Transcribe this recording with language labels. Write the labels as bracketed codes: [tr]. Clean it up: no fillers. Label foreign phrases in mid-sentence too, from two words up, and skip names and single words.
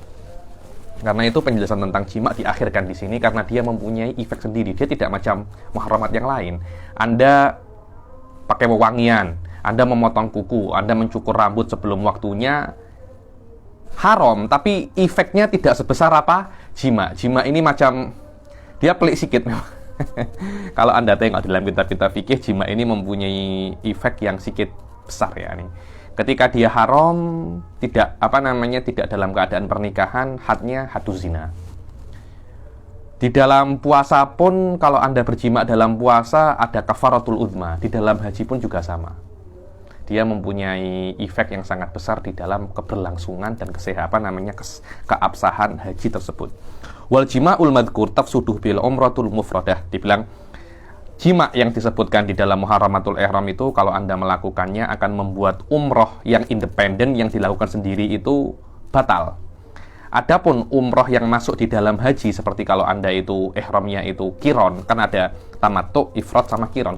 [id] Karena itu penjelasan tentang jima diakhirkan di sini karena dia mempunyai efek sendiri. Dia tidak macam muharramat yang lain. Anda pakai wewangian, Anda memotong kuku, Anda mencukur rambut sebelum waktunya, haram, tapi efeknya tidak sebesar jima. [ms] Jima ini macam, dia pelik sikit memang. [id] Kalau Anda tengok dalam kitab-kitab fikih, jima ini mempunyai efek yang sedikit besar ya nih. Ketika dia haram, tidak tidak dalam keadaan pernikahan, hadnya [ar] حد الزنا. [id] Di dalam puasa pun, kalau Anda berjima dalam puasa ada [ar] الكفارة العظمى. [id] Di dalam haji pun juga sama. Dia mempunyai efek yang sangat besar di dalam keberlangsungan dan keabsahan haji tersebut. [ar] والجماع المذكور تفسده بالعمرة المفردة. [id] Dibilang jima' yang disebutkan di dalam [ar] محرمات الإحرام [id] itu, kalau Anda melakukannya akan membuat umroh yang independen yang dilakukan sendiri itu batal. Adapun umroh yang masuk di dalam haji, seperti kalau Anda itu ihramnya itu kiron, kan ada tamattu, ifrad sama kiron.